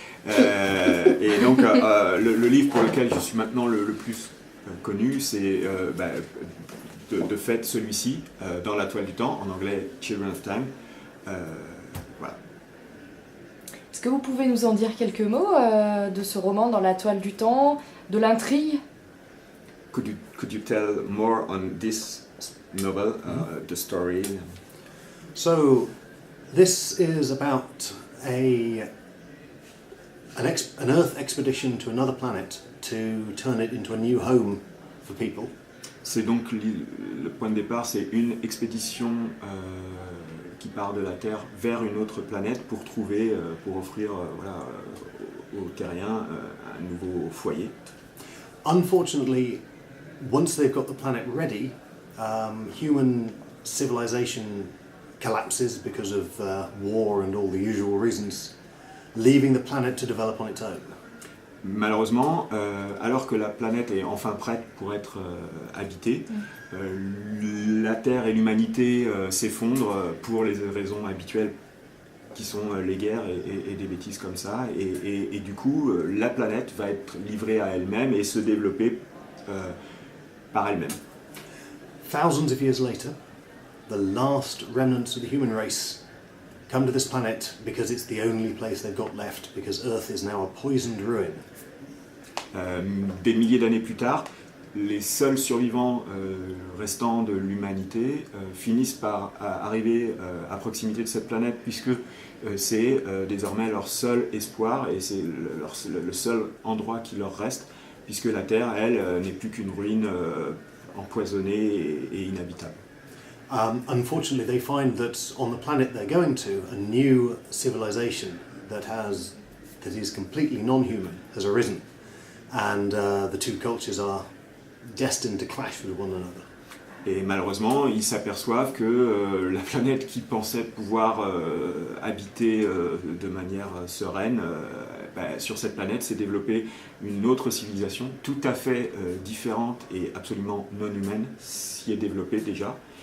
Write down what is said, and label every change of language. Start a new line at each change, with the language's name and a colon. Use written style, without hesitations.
French: Et donc, le livre pour lequel je suis maintenant le plus connu, c'est de fait celui-ci, Dans la toile du temps, en anglais Children of Time. Voilà. Est-ce que vous pouvez nous en dire quelques mots de ce roman Dans la toile du temps, de l'intrigue?
English: Could you tell more on this novel, the story? So, this is about an Earth expedition to another planet to turn it into a new home for people.
French: C'est donc le point de départ, c'est une expédition qui part de la Terre vers une autre planète pour offrir aux terriens un nouveau foyer.
English: Unfortunately, once they've got the planet ready, human civilization collapses because of war and all the usual reasons, leaving the planet to develop on its own.
French: Malheureusement, alors que la planète est enfin prête pour être habitée, la Terre et l'humanité s'effondrent pour les raisons habituelles qui sont les guerres et des bêtises comme ça. Et du coup, la planète va être livrée à elle-même et se développer par elle-même.
English: Thousands of years later, the last remnants of the human race come to this planet because it's the only place they've got left, because Earth is now a poisoned ruin.
French: Des milliers d'années plus tard, les seuls survivants restants de l'humanité finissent par arriver à proximité de cette planète, puisque c'est désormais leur seul espoir et c'est le seul endroit qui leur reste, puisque la Terre, elle, n'est plus qu'une ruine empoisonnée et inhabitable.
English: Unfortunately, they find that on the planet they're going to, a new civilization that is completely non-human has arisen, and the two cultures are destined to clash with one another.
French: Et malheureusement, ils s'aperçoivent que la planète qui pensait pouvoir habiter de manière sereine, sur cette planète s'est développée une autre civilisation tout à fait différente et absolument non humaine s'y est développée déjà.